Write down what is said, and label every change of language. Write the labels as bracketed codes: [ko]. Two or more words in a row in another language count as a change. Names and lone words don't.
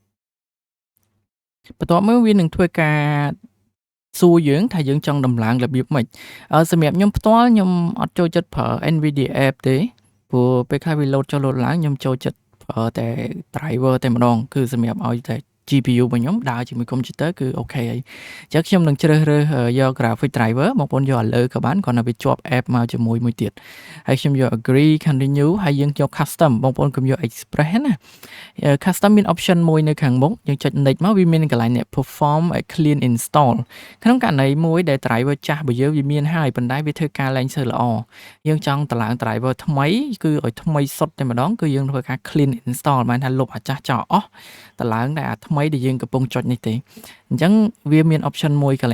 [km] បន្ទាប់មកវានឹងធ្វើការសួរយើងថាយើងចង់ដំឡើងរបៀបម៉េចសម្រាប់ខ្ញុំផ្ទាល់ខ្ញុំអត់ចូលចិត្តប្រើ NVIDIA app ទេព្រោះពេលខ្លះវា load ចុះ load ឡើងខ្ញុំចូលចិត្តប្រើតែ driver តែម្ដងគឺសម្រាប់ឲ្យតែ GPU របស់ខ្ញុំដើរជាមួយ computer គឺអូខេហើយអញ្ចឹងខ្ញុំនឹងជ្រើសរើសយក [en] graphic driver [km] បងប្អូនយកឥ ឡូវក៏បានគ្រាន់តែវាជាប់ app មកជាមួយមួយទៀតហើយខ្ញុំយក [en] agree continue [km] ហើយយើងយក custom បងប្អូនកុំយក express ណា custom មាន option មួយនៅខាងមុខយើងចុច next មកវាមានកន្លែង [en] perform a clean install [km] ក្នុងករ ណីមួយដែល driver ចាស់របស់យើងវាមានហើយប៉ុន្តែវាធ្វើការឡើងសូវល្អយើងចង់តម្លើង driver ថ្មីគឺឲ្យថ្មីសុទ្ធតែម្ដងគឺយើងធ្វើ ការ [en] clean install [km] បានថាលុបអាចាស់ចោលអស់តម្លើងតែអាថ្មីដែលយើងកំពុងចុចនេះទេអញ្ចឹងវាមាន option មួយកន្លែ